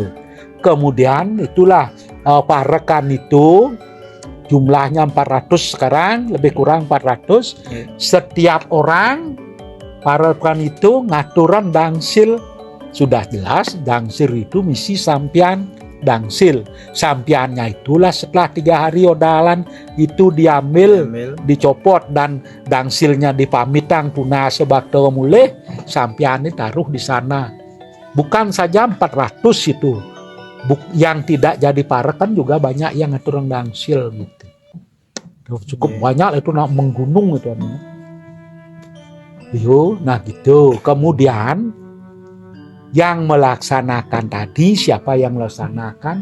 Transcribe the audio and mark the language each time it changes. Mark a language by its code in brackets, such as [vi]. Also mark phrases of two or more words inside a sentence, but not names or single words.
[id] Kemudian itulah parekan itu jumlahnya 400 sekarang, lebih kurang 400. Setiap orang parekan itu ngaturan dangsil. Sudah jelas dangsil itu misi sampian dangsil. Sampiannya itulah setelah 3 hari odalan itu diambil, dicopot, dan dangsilnya [ban] dipamitang punah sebakta mulih, [id] sampiannya taruh di sana. Bukan saja 400 itu, yang tidak jadi parekan juga banyak yang ngatur dangsil gitu. Cukup banyak itu nak menggunung itu. Nah gitu. Kemudian yang melaksanakan tadi, siapa yang melaksanakan?